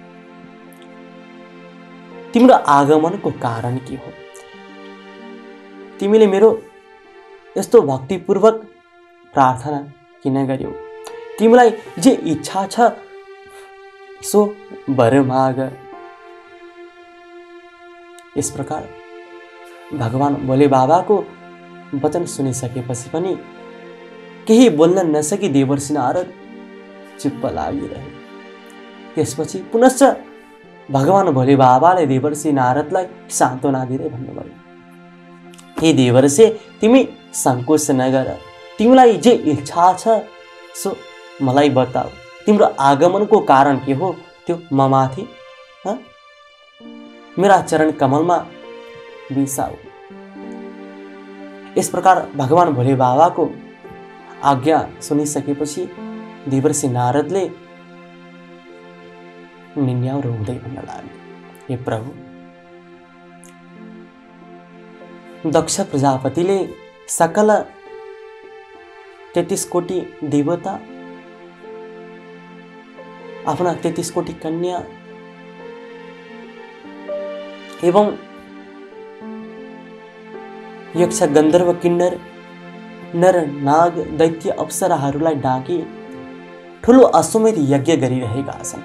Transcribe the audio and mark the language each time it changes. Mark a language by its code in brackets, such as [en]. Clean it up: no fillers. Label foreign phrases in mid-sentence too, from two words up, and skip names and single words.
[ne] तिम्रो आगमनको कारण के हो? तिमीले मेरो यस्तो भक्तिपूर्वक प्रार्थना किन गर्यौ? तिमीलाई जे इच्छा छ सो वर माग। [hi] इस प्रकार [ne] भगवान भोले बाबाको वचन सुनिसकेपछि पनि केही बोल्न नसकी देवर्षि नारद चुप्प लागिरहे। त्यसपछि पुनश्च भगवान भोले बाबाले देवर्षि नारदलाई सान्त्वना दिँदै भन्नुभयो, हे देवर्षि, तिमी सङ्कोच नगर, तिमीलाई जे इच्छा छ सो मलाई बताऊ, तिम्रो आगमनको कारण के हो त्यो म माथि मेरा चरण कमलमा बिसाऊ। [hi] इस प्रकार [ne] भगवान भोले बाबाको आज्ञा सुनिसकेपछि देवर्षि नारदले निन्याउरो हुँदै भन्न लागे, हे प्रभु, दक्ष प्रजापतिले सकल 33 कोटी देवता, आफ्ना 33 कोटी कन्या एवं यक्ष गन्धर्व किन्नर नर नाग दैत्य अप्सराहरूलाई डाकी ठुलो अश्वमेध यज्ञ गरिरहेका छन्।